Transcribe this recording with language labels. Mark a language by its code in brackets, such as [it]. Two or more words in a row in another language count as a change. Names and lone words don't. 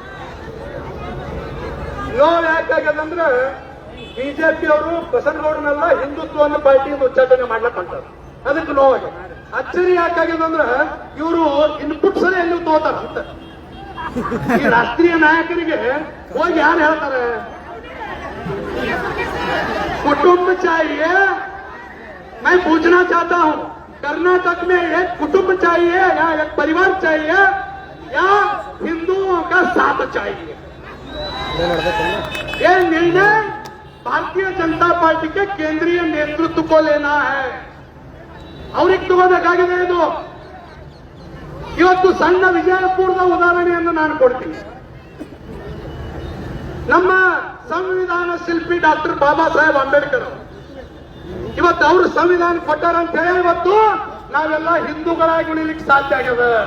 [kn] ನೋವು ಯಾಕಾಗ್ಯದಂದ್ರೆ ಬಿಜೆಪಿ ಅವರು ಬಸನಗೌಡನೆಲ್ಲ ಹಿಂದುತ್ವವನ್ನು ಪಾರ್ಟಿಯಿಂದ ಉಚ್ಚಾಟನೆ ಮಾಡ್ಲಕ್ ಹೊಂಟಾರ, ಅದಕ್ಕೆ ನೋವಾಗ್ಯದ. ಅಚ್ಚರಿ ಯಾಕಾಗ್ಯದಂದ್ರೆ ಇವರು ಇನ್ಪುಟ್ಸ್ ಎಲ್ಲಿ ತಗೋತಾರ ಅಂತ. ಈ ರಾಷ್ಟ್ರೀಯ ನಾಯಕರಿಗೆ ಹೋಗಿ ಯಾರು ಹೇಳ್ತಾರೆ [hi] कुटुंब चाहिए? मैं पूछना चाहता हूं, कर्नाटक में एक कुटुंब चाहिए या एक परिवार चाहिए या हिंदुओं का साथ चाहिए? ये निर्णय भारतीय जनता पार्टी के केंद्रीय नेतृत्व को लेना है. [kn] ಅವ್ರಿಗೆ ತಗೋಬೇಕಾಗಿದೆ ಇದು. ಇವತ್ತು ಸಣ್ಣ ವಿಜಯಪುರದ ಉದಾಹರಣೆಯನ್ನು ನಾನು ಕೊಡ್ತೀನಿ. ನಮ್ಮ ಸಂವಿಧಾನ ಶಿಲ್ಪಿ ಡಾಕ್ಟರ್ ಬಾಬಾ ಸಾಹೇಬ್ ಅಂಬೇಡ್ಕರ್ ಇವತ್ತು ಅವರು ಸಂವಿಧಾನ ಕೊಟ್ಟಾರ ಅಂತ ಹೇಳಿ ಇವತ್ತು ನಾವೆಲ್ಲ ಹಿಂದೂಗಳಾಗಿ ಉಳಿಲಿಕ್ಕೆ ಸಾಧ್ಯ ಆಗ್ಯದ.